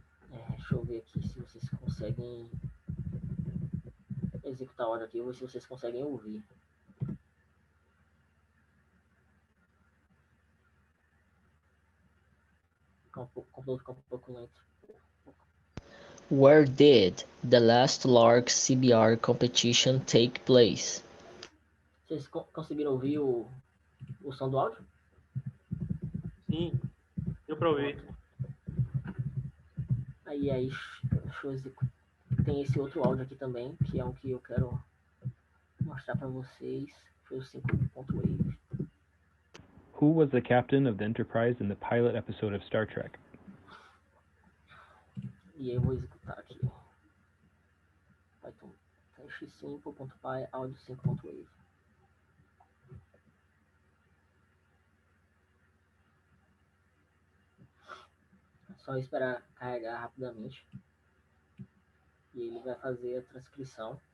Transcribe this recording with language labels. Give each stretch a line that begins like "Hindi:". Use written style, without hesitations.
Portuguese: Deixa eu ver aqui se vocês conseguem executar o áudio aqui, ou se vocês conseguem ouvir. O computador fica um pouco lento.
English: Where did the last LARC CBR competition take place?
Portuguese: Vocês conseguiram ouvir o som do áudio? Sim, deu pra ouvir. Aí, deixa eu executar. Tem esse outro áudio aqui também, que é um que eu quero mostrar para vocês. Foi o 5.wave.
English: Who was the captain of the Enterprise in the pilot episode of Star Trek?
Portuguese: E aí eu vou executar aqui. Python teste5.py áudio 5.wave. Só esperar carregar rapidamente. E ele vai fazer a transcrição.